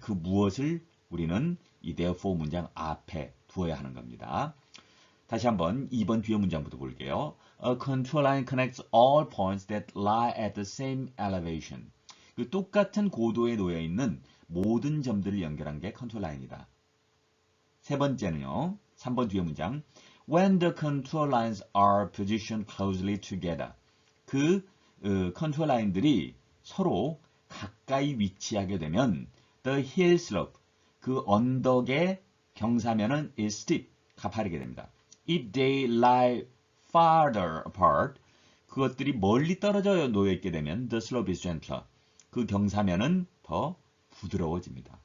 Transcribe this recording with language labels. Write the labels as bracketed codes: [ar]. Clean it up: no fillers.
[ko] 그 무엇을 우리는 이 therefore 문장 앞에 두어야 하는 겁니다. 다시 한번 2번 뒤에 문장부터 볼게요. [en] A contour line connects all points that lie at the same elevation. [ko] 그 똑같은 고도에 놓여 있는 모든 점들을 연결한 게 컨투어 라인이다. 세 번째는요. 3번 뒤에 문장. [en] When the contour lines are positioned closely together. [ko] 그 컨투어 라인들이 서로 가까이 위치하게 되면 [en] the hill slope, [ko] 그 언덕의 경사면은 [en] is steep, [ko] 가파르게 됩니다. [en] If they lie farther apart, [ko] 그것들이 멀리 떨어져 놓여 있게 되면 [en] the slope is gentler, [ko] 그 경사면은 더 부드러워집니다.